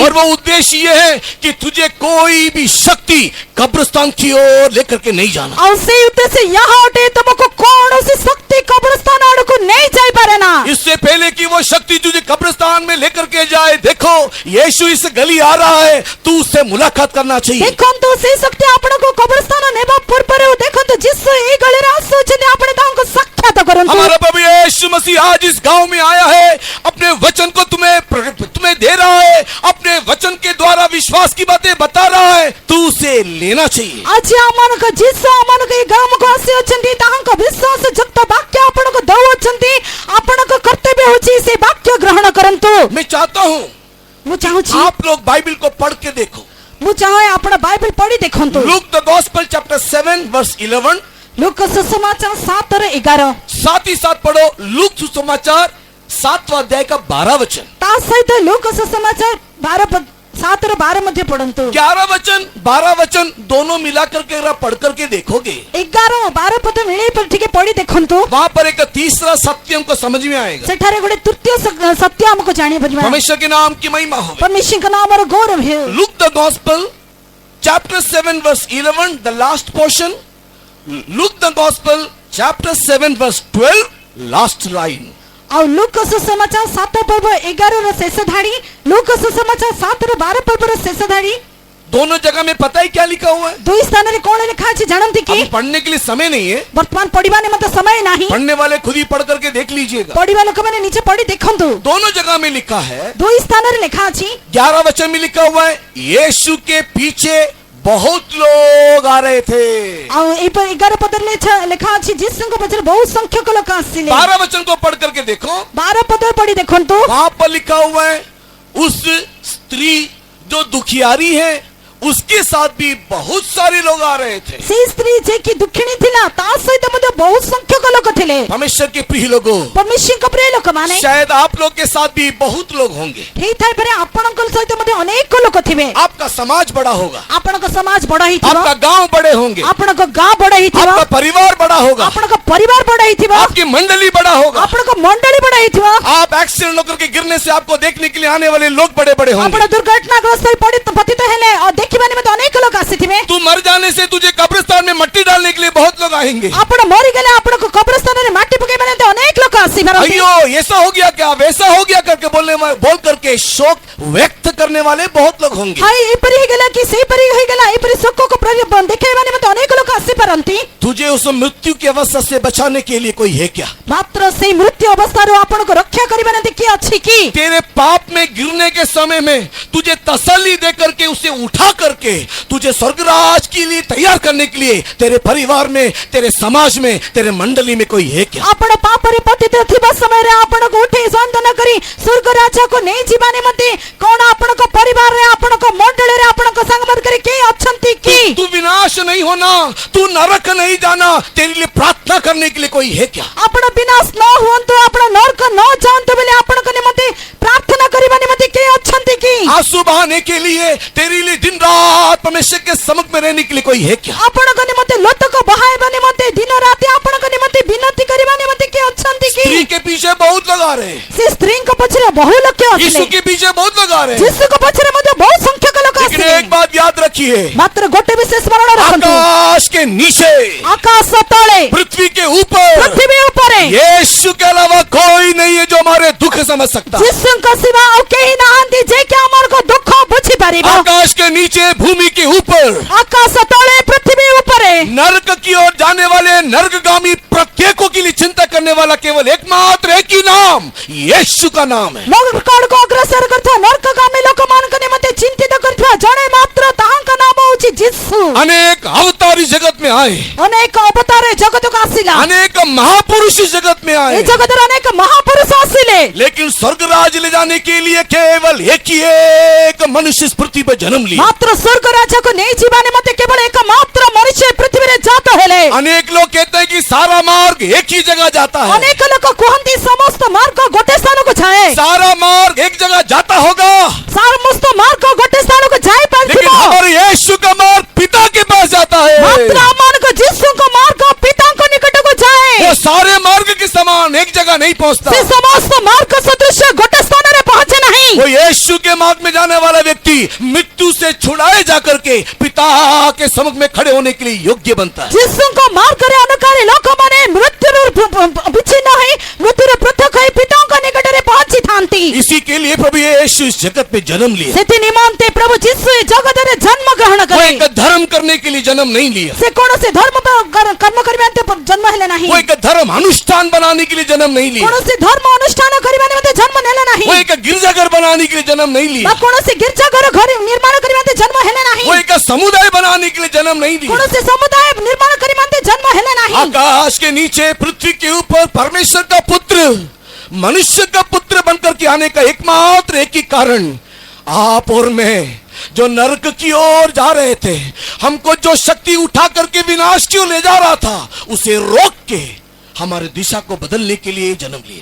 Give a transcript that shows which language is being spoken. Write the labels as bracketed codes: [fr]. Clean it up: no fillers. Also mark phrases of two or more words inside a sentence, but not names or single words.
[hi] और वो उद्देश्य ये है कि तुझे कोई भी शक्ति कब्रिस्तान की ओर लेकर के नहीं जाना। और से उद्देश्य यहाँ उठे तुमको कौन सी शक्ति कब्रिस्तान आड़ को नहीं जाई पारे ना। इससे पहले कि वो शक्ति तुझे कब्रिस्तान में लेकर के जाए, देखो यीशु इस गली आ रहा है, तू उससे मुलाकात करना चाहिए। [or] ଦେଖନ୍ତୁ ସେଇ ଶକ୍ତି ଆପଣଙ୍କୁ କବରସ୍ଥାନ ନେବା ପୂର୍ବରୁ ଦେଖନ୍ତୁ ଯୀଶୁ ଏଇ ଗଳିରେ ଆସୁଛନ୍ତି, ଆପଣ ତାଙ୍କୁ ସାକ୍ଷାତ କରନ୍ତୁ। [hi] हमारा प्रभु यीशु मसीह आज इस गांव में आया है, अपने वचन को तुम्हें दे रहा है, अपने वचन के द्वारा विश्वास की बातें बता रहा है, तू उसे लेना चाहिए। [or] ଆଜି ଆମମାନଙ୍କ ଯୀଶୁ ଆମମାନଙ୍କୁ ଏଇ ଗ୍ରାମକୁ ଆସିଅଛନ୍ତି, ତାହାଙ୍କ ବିଶ୍ୱାସ ଯୁକ୍ତ ବାକ୍ୟ ଆପଣଙ୍କୁ ଦେଉଅଛନ୍ତି, ଆପଣଙ୍କ କର୍ତ୍ତବ୍ୟ ହେଉଛି ସେ ବାକ୍ୟ ଗ୍ରହଣ କରନ୍ତୁ। [hi] मैं चाहता हूँ [or] ମୁଁ ଚାହୁଁଛି [hi] आप लोग बाइबल को पढ़ के देखो। [or] ମୁଁ ଚାହେଁ ଆପଣ ବାଇବେଲ ପଢି ଦେଖନ୍ତୁ। [en] Luke the Gospel chapter 7 verse 11. [or] ଲୁକ ସୁସମାଚାର 7:11। [hi] साथ ही साथ पढ़ो लूक सुसमाचार 7वां अध्याय का 12 वचन। [or] ତା ସହିତ ଲୁକ ସୁସମାଚାର 7:12 ମଧ୍ୟ ପଢନ୍ତୁ। [hi] 11 वचन 12 वचन दोनों मिलाकर के अगर पढ़ करके देखोगे [or] 11-12 ପଦ ମିଳେଇ पर ଟିକେ ପଢି ଦେଖନ୍ତୁ। [hi] वहां पर एक तीसरा सत्य हमको समझ में आएगा। [or] ସେଠାରେ ଗୋଟେ ତୃତୀୟ ସତ୍ୟ ଆମକୁ ଜାଣିପାରିବା। [hi] परमेश्वर के नाम की महिमा हो। [or] परमेश्वरଙ୍କ ନାମର ଗୌରବ ହେଉ। [en] Luke the Gospel chapter 7 verse 11 the last portion. Luke the Gospel chapter 7 verse 12 last line. [or] ଆଉ ଲୁକ ସୁସମାଚାର 7:11 ଶେଷ ଧାଡି, ଲୁକ ସୁସମାଚାର 7:12 ଶେଷ ଧାଡି। [hi] दोनों जगह में पता है क्या लिखा हुआ है? [or] ଦୁଇ ସ୍ଥାନରେ କଣ ଲେଖା ଅଛି ଜାଣନ୍ତି କି? [hi] अभी पढ़ने के लिए समय नहीं है, [or] ବର୍ତ୍ତମାନ ପଢିବା ନିମନ୍ତେ ସମୟ ନାହିଁ। [hi] पढ़ने वाले खुद ही पढ़ करके देख लीजिएगा। [or] ପଢିବା ଲୋକମାନେ ନିଜେ ପଢି ଦେଖନ୍ତୁ। [hi] दोनों जगह में लिखा है। [or] ଦୁଇ ସ୍ଥାନରେ ଲେଖା ଅଛି। [hi] 11 वचन में लिखा हुआ है यीशु के पीछे बहुत लोग आ रहे थे। [or] ଆଉ ଏଇपर 11 ପଦରେ ଲେଖା ଅଛି ଯୀଶୁଙ୍କ ପଛରେ ବହୁତ ସଂଖ୍ୟକ ଲୋକ ଆସିଲେ। [hi] 12 वचन को पढ़ करके देखो, [or] 12 ପଦରେ ପଢି ଦେଖନ୍ତୁ। [hi] वहां पर लिखा हुआ है उस स्त्री जो दुखियारी है उसके साथ भी बहुत सारे लोग आ रहे थे। [or] ସେଇ ସ୍ତ୍ରୀ ଯେ କି ଦୁଃଖିଣୀ ଥିଲା, ତା ସହିତ ମଧ୍ୟ ବହୁତ ସଂଖ୍ୟକ ଲୋକ ଥିଲେ। [hi] परमेश्वर के प्रिय लोगों, [or] परमेश्वरଙ୍କ ପ୍ରିୟ ଲୋକମାନେ, [hi] शायद आप लोग के साथ भी बहुत लोग होंगे। [or] ହେଇଥାଇପାରେ ଆପଣଙ୍କ ସହିତ ମଧ୍ୟ ଅନେକ ଲୋକ ଥିବେ। [hi] आपका समाज बड़ा होगा, [or] ଆପଣଙ୍କ ସମାଜ ବଡ ହେଇଥିବ, [hi] आपका गांव बड़े होंगे, [or] ଆପଣଙ୍କ ଗାଁ ବଡ ହେଇଥିବ, [hi] आपका परिवार बड़ा होगा, [or] ଆପଣଙ୍କ ପରିବାର ବଡ ହେଇଥିବ, [hi] आपकी मंडली बड़ा होगा। [or] ଆପଣଙ୍କ ମଣ୍ଡଳୀ ବଡ ହେଇଥିବ। [hi] आप एक्सीडेंट होकर के गिरने से आपको देखने के लिए आने वाले लोग बड़े बड़े होंगे। [or] ଆପଣ ଦୁର୍ଘଟଣାଗ୍ରସ୍ତ ହୋଇ ପତିତ ହେଲେ ଆଉ ଦେଖିବା ନିମନ୍ତେ ଅନେକ ଲୋକ ଆସିଥିବେ। [hi] तू मर जाने से तुझे कब्रिस्तान में मट्टी डालने के लिए बहुत लोग आएंगे। [or] ଆପଣ ମରିଗଲେ ଆପଣଙ୍କୁ କବରସ୍ଥାନରେ ମାଟି ପକେଇବା ନିମନ୍ତେ ଅନେକ ଲୋକ ଆସିପାରନ୍ତି। [hi] अयो ऐसा हो गया क्या, वैसा हो गया करके बोल करके शोक व्यक्त करने वाले बहुत लोग होंगे। [or] हाय ଏପରି ହେଇଗଲା କି ସେଇପରି ହେଇଗଲା, ଏପରି ଶୋକକୁ ଦେଖେଇବା ନିମନ୍ତେ ଅନେକ ଲୋକ ଆସିପାରନ୍ତି। [hi] तुझे उस मृत्यु की अवस्था से बचाने के लिए कोई है क्या? [or] ମାତ୍ର ସେଇ ମୃତ୍ୟୁ ଅବସ୍ଥାରୁ ଆପଣଙ୍କୁ ରକ୍ଷା କରିବା ନିମନ୍ତେ କିଏ ଅଛି କି? [hi] तेरे पाप में गिरने के समय में तुझे तसल्ली दे करके उसे उठा करके तुझे स्वर्गराज के लिए तैयार करने के लिए तेरे परिवार में, तेरे समाज में, तेरे मंडली में कोई है क्या? [or] ଆପଣ ପାପରେ ପତିତ ଥିବା ସମୟରେ ଆପଣଙ୍କୁ ଉଠେଇ ସାନ୍ତ୍ୱନା କରି ସ୍ୱର୍ଗ ରାଜ୍ୟକୁ ନେଇ ଯିବା ନିମନ୍ତେ କଣ ଆପଣଙ୍କ ପରିବାରରେ, ଆପଣଙ୍କ ମଣ୍ଡଳୀରେ, ଆପଣଙ୍କ ସାଙ୍ଗମାନଙ୍କରେ କିଏ ଅଛନ୍ତି କି? [hi] तू विनाश नहीं होना, तू नरक नहीं जाना, तेरे लिए प्रार्थना करने के लिए कोई है क्या? [or] ଆପଣ ବିନାଶ ନ ହୁଅନ୍ତୁ, ଆପଣ ନରକ ନ ଯାଆନ୍ତୁ ବୋଲି ଆପଣଙ୍କ ନିମନ୍ତେ ପ୍ରାର୍ଥନା କରିବା ନିମନ୍ତେ କିଏ ଅଛନ୍ତି କି? [hi] आंसू बहाने के लिए, तेरे लिए दिन रात परमेश्वर के सम्मुख में रहने के लिए कोई है क्या? [or] ଆପଣଙ୍କ ନିମନ୍ତେ ଲୋତକ ବହାଇବା ନିମନ୍ତେ ଦିନ ରାତି ଆପଣଙ୍କ ନିମନ୍ତେ ବିନତି କରିବା ନିମନ୍ତେ କିଏ ଅଛନ୍ତି କି? [hi] स्त्री के पीछे बहुत लोग आ रहे हैं, [or] ସେ ସ୍ତ୍ରୀଙ୍କ ପଛରେ ବହୁ ଲୋକ [hi] यीशु [or] ଆସିଲେ। [hi] के पीछे बहुत लोग आ रहे हैं। [or] ଯୀଶୁଙ୍କ ପଛରେ ମଧ୍ୟ ବହୁ ସଂଖ୍ୟକ ଲୋକ [hi] लेकिन [or] ଆସିଲେ। [hi] एक बात याद रखिए, [or] ମାତ୍ର ଗୋଟେ ବିଶେଷ ସ୍ମରଣ ରଖନ୍ତୁ, [hi] आकाश के नीचे, [or] ଆକାଶ ତଳେ, [hi] पृथ्वी के ऊपर [or] ପୃଥିବୀ ଉପରେ [hi] यीशु के अलावा कोई नहीं है जो हमारे दुख समझ सकता। [or] ଯୀଶୁଙ୍କ ଶିବା ଆଉ କେହି ନାହାନ୍ତି ଯେ କି ଆମର ଦୁଃଖ ବୁଝିପାରିବ। [hi] आकाश के नीचे, भूमि के ऊपर, [or] ଆକାଶ ତଳେ, ପୃଥିବୀ ଉପରେ, [hi] नरक की ओर जाने वाले नरकगामी प्रत्येकों के लिए चिंता करने वाला केवल एकमात्र एक ही नाम, यीशु का नाम है। [or] ନରକକୁ ଅଗ୍ରସର କରୁଥିବା ନରକଗାମୀ ଲୋକମାନଙ୍କ ନିମନ୍ତେ ଚିନ୍ତିତ କରୁଥିବା ଜଣେ ମାତ୍ର, ତାହାଙ୍କ ନାମ ହେଉଛି ଯୀଶୁ। [hi] अनेक अवतारी जगत में आए, [or] ଅନେକ ଅବତାର ଏ ଜଗତକୁ ଆସିଲା, [hi] अनेक महापुरुष इस जगत में [or] ଏ [hi] आए, [or] ଜଗତରେ ଅନେକ ମହାପୁରୁଷ ଆସିଲେ। [hi] लेकिन स्वर्गराज ले जाने के लिए केवल एक मनुष्य इस पृथ्वी पर जन्म लिया। [or] ମାତ୍ର ସ୍ୱର୍ଗ ରାଜ୍ୟକୁ ନେଇ ଯିବା ନିମନ୍ତେ କେବଳ ଏକ ମାତ୍ର ମଣିଷ ଏ ପୃଥିବୀରେ ଜାତ ହେଲେ। [hi] अनेक लोग कहते हैं कि सारा मार्ग एक ही जगह जाता है, [or] ଅନେକ ଲୋକ କୁହନ୍ତି ସମସ୍ତ ମାର୍ଗ ଗୋଟେ ସ୍ଥାନକୁ ଯାଏ, [hi] सारा मार्ग एक जगह जाता होगा, [or] ସମସ୍ତ ମାର୍ଗ ଗୋଟେ ସ୍ଥାନକୁ [hi] लेकिन [or] ଯାଇପାରିବ। [hi] हमारे यीशु का मार्ग पिता के पास जाता है। [or] ମାତ୍ର ଆମମାନଙ୍କ ଯୀଶୁଙ୍କ ମାର୍ଗ ପିତାଙ୍କ ନିକଟକୁ ଯାଏ। [hi] वो सारे मार्ग के समान एक जगह नहीं पहुंचता। [or] ସେ ସମସ୍ତ ମାର୍ଗ ସଦୃଶ ଗୋଟେ ସ୍ଥାନରେ ପହଞ୍ଚେ ନାହିଁ। [hi] वो यीशु के मार्ग में जाने वाला व्यक्ति मृत्यु से छुड़ाए जाकर के पिता के सम्मुख में खड़े होने के लिए योग्य बनता है। [or] ଯୀଶୁଙ୍କ ମାର୍ଗରେ ଅନୁକାରୀ ଲୋକମାନେ ମୃତ୍ୟୁରୁ ବିଚ୍ଛିନ୍ନ ହୋଇ, ମୃତ୍ୟୁରୁ ପୃଥକ ହୋଇ ପିତାଙ୍କ [hi] इसलिए प्रभु यीशु इस जगत में जन्म लिया। [or] ସେଥି ନିମନ୍ତେ ପ୍ରଭୁ ଯୀଶୁ ଏ ଜଗତରେ ଜନ୍ମ ଗ୍ରହଣ [hi] वो [or] କଲେ। [hi] एक धर्म करने के लिए जन्म नहीं लिया, [or] ସେ କୌଣସି ଧର୍ମ କର୍ମ କରିବା ନିମନ୍ତେ ଜନ୍ମ ହେଲେ ନାହିଁ। [hi] वो एक धर्म अनुष्ठान बनाने के लिए जन्म नहीं लिया, [or] କୌଣସି ଧର୍ମ ଅନୁଷ୍ଠାନ କରିବା ନିମନ୍ତେ ଜନ୍ମ ନେଲେ ନାହିଁ। [hi] वो एक गिरजाघर बनाने के लिए जन्म नहीं [or] ବା [hi] लिया, [or] କୌଣସି ଗିର୍ଜାଘର ଘର ନିର୍ମାଣ କରିବା ନିମନ୍ତେ ଜନ୍ମ ହେଲେ ନାହିଁ। [hi] वो एक समुदाय बनाने के लिए जन्म नहीं लिया। [or] କୌଣସି ସମୁଦାୟ ନିର୍ମାଣ କରିବା ନିମନ୍ତେ ଜନ୍ମ ହେଲେ ନାହିଁ। [hi] आकाश के नीचे पृथ्वी के ऊपर परमेश्वर का पुत्र मनुष्य का पुत्र बनकर के आने का एकमात्र एक ही कारण, आप और मैं जो नरक की ओर जा रहे थे, हमको जो शक्ति उठा करके विनाश की ओर ले जा रहा था, उसे रोक के हमारे दिशा को बदलने के लिए जन्म लिया।